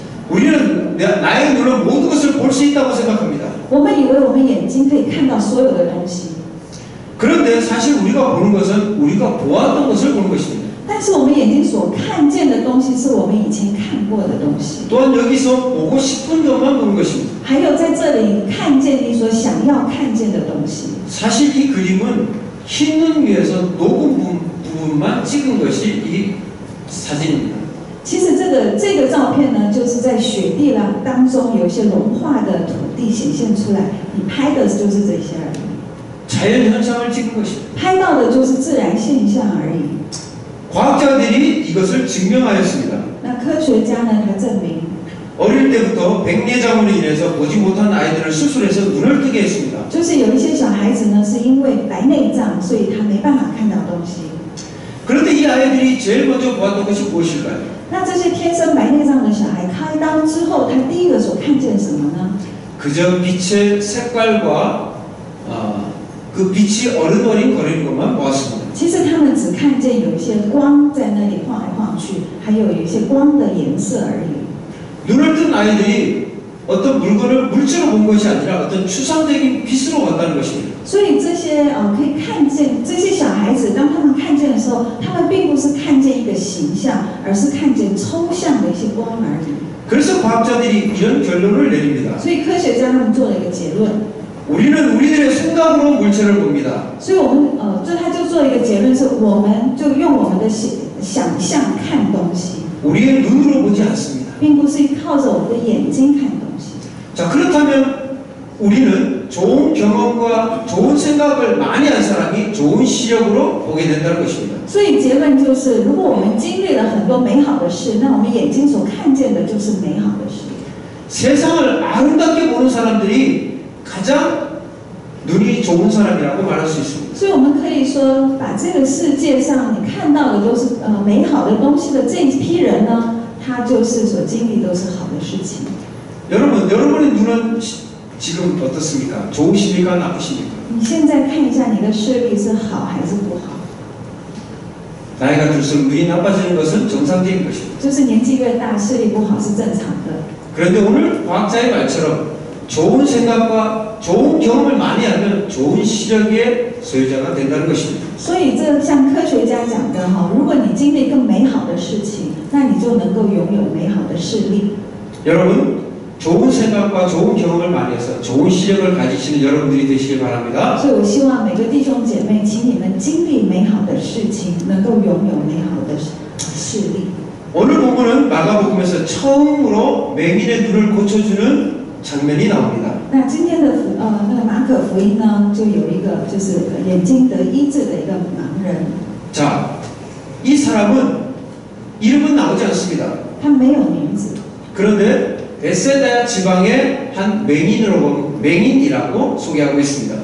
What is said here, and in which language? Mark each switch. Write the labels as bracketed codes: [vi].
[ko] 우리는 나의 눈으로 모든 것을 볼 수 있다고 생각합니다. [zh] 我们以为我们眼睛可以看到所有的东西， [ko] 그런데 사실 우리가 보는 것은 우리가 보았던 것을 보는 것입니다. [zh] 但是我们眼睛所看见的东西，是我们以前看过的东西。 [ko] 또한 여기서 보고 싶은 것만 보는 것입니다. [zh] 还有在这里看见你所想要看见的东西。 [ko] 사실 이 그림은 흰 눈 위에서 녹은 부분만 찍은 것이 이 사진입니다. [zh] 其实这个照片呢，就是在雪地啦当中有一些融化的土地显现出来，你拍的就是这些而已， [ko] 자연 현상을 찍은 것입니다. [zh] 拍到的就是自然现象而已。 [ko] 과학자들이 이것을 증명하였습니다. [zh] 那科学家呢，他证明， [ko] 어릴 때부터 백내장으로 인해서 보지 못한 아이들을 수술해서 눈을 뜨게 했습니다. [zh] 就是有一些小孩子呢，是因为白内障，所以他没办法看到东西。 [ko] 그런데 이 아이들이 제일 먼저 보았던 것이 무엇일까요? [zh] 那这些天生白内障的小孩开刀之后，他第一个所看见什么呢？ [ko] 그저 빛의 색깔과 그 빛이 어른어린 거리는 것만 보았습니다. [zh] 其实他们只看见有一些光在那里晃来晃去。还有一些光的颜色而已。 [ko] 눈을 뜬 아이들이 어떤 물건을 물질로 본 것이 아니라 어떤 추상적인 빛으로 봤다는 것입니다. [zh] 所以这些可以看见这些小孩子，当他们看见的时候，他们并不是看见一个形象，而是看见抽象的一些光而已。 [ko] 그래서 과학자들이 이런 결론을 내립니다. [zh] 所以科学家他们做了一个结论。 [ko] 우리는 우리들의 생각으로 물체를 봅니다. [zh] 所以我们他就做一个结论是，我们就用我们的想象看东西， [ko] 우리의 눈으로 보지 않습니다. [zh] 并不是靠着我们的眼睛看东西。 [ko] 자, 그렇다면 우리는 좋은 경험과 좋은 생각을 많이 한 사람이 좋은 시력으로 보게 된다는 것입니다. [zh] 所以结论就是，如果我们经历了很多美好的事，那我们眼睛所看见的就是美好的事。 [ko] 세상을 아름답게 보는 사람들이 가장 눈이 좋은 사람이라고 말할 수 있습니다. [zh] 所以我们可以说，把这个世界上你看到的都是美好的东西的这一批人呢，他就是所经历都是好的事情。 [ko] 여러분의 눈은 지금 어떻습니까? 좋으십니까? 나쁘십니까? [zh] 你现在看一下你的视力是好还是不好？ [ko] 나이가 들수록 눈이 나빠지는 것은 정상적인 것입니다. [zh] 就是年纪越大，视力不好是正常的。 [ko] 그런데 오늘 과학자의 말처럼 좋은 생각과 좋은 경험을 많이 하면 좋은 시력의 소유자가 된다는 것입니다. [zh] 所以这像科学家讲的哈，如果你经历更美好的事情，那你就能够拥有美好的视力。 [ko] 여러분, 좋은 생각과 좋은 경험을 많이 해서 좋은 시력을 가지시는 여러분들이 되시길 바랍니다. [zh] 所以我希望每个弟兄姐妹，请你们经历美好的事情，能够拥有美好的视力。 [ko] 오늘 본문은 마가복음에서 처음으로 맹인의 눈을 고쳐주는 장면이 나옵니다. [zh] 那今天的那个马可福音呢，就有一个就是眼睛得医治的一个盲人， [ko] 자, 이 사람은 이름은 나오지 않습니다. [zh] 他没有名字， [ko] 그런데 베세다 지방의 한 맹인이라고 소개하고 있습니다.